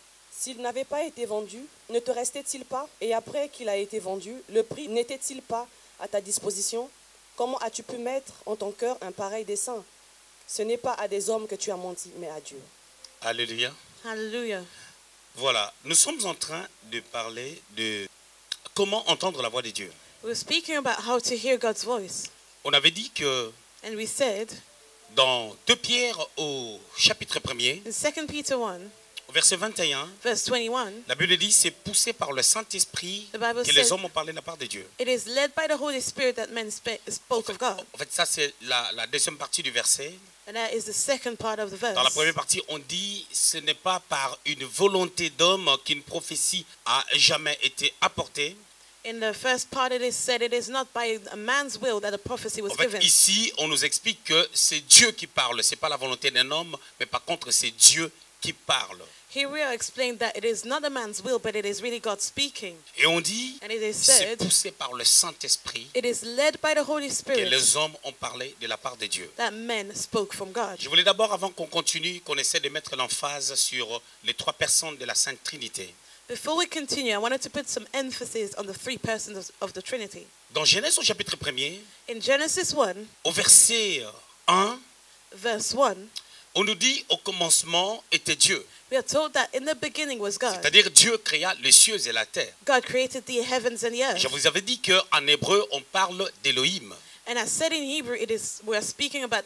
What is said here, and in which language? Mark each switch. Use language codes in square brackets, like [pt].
[fr] S'il n'avait pas été vendu, ne te restait-il pas? Et après qu'il a été vendu, le prix n'était-il pas à ta disposition? Comment as-tu pu mettre en ton cœur un pareil dessein? Ce n'est pas à des hommes que tu as menti, mais à Dieu. » Alléluia. [en] Hallelujah. [fr] Voilà, nous sommes en train de parler de comment entendre la voix de Dieu. [en] We're speaking about how to hear God's voice. [fr] On avait dit que [en] And we said [fr] dans 2 Pierre au chapitre 1er, [en] in 2 Peter 1, [fr] au verset 21, [en] verse 21, [fr] la Bible dit c'est poussé par le Saint-Esprit [en] The Bible [fr] que les [en] says- [fr] hommes ont parlé de la part de Dieu. [en] it is led by the Holy Spirit that men spoke of God. [fr] En fait, ça c'est la deuxième partie du verset. [en] And that is the second part of the verse. [fr] Dans la première partie, on dit ce n'est pas par une volonté d'homme qu'une prophétie a jamais été apportée. [en] In the first part it is said it is not by a man's will that a prophecy was [fr] En fait, [en] given. [fr] ici, on nous explique que c'est Dieu qui parle. C'est pas la volonté d'un homme, mais par contre, c'est Dieu qui parle. [en] Here we are explained that it is not a man's will, but it is really God speaking. [fr] Et on dit [en] And it is [fr] c'est [en] said [fr] poussé par le Saint-Esprit [en] it is led by the Holy [fr] que [en] Spirit [fr] les hommes ont parlé de la part de Dieu. [en] that men spoke from God. [fr] Je voulais d'abord, avant qu'on continue, qu'on essaie de mettre l'emphase sur les trois personnes de la Sainte Trinité. [en] Before we continue, I wanted to put some emphasis on the three persons of the Trinity. [fr] Dans Genèse au chapitre 1er, [en] In Genesis 1, [fr] au verset 1, [en] verse 1, [fr] on nous dit au commencement était Dieu. [en] we are told that in the beginning was God. [fr] C'est-à-dire Dieu créa les cieux et la terre. [en] God created the heavens and the earth. [fr] Je vous avais dit qu'en hébreu, on parle d'Élohim. [en] And as said in Hebrew, we are speaking about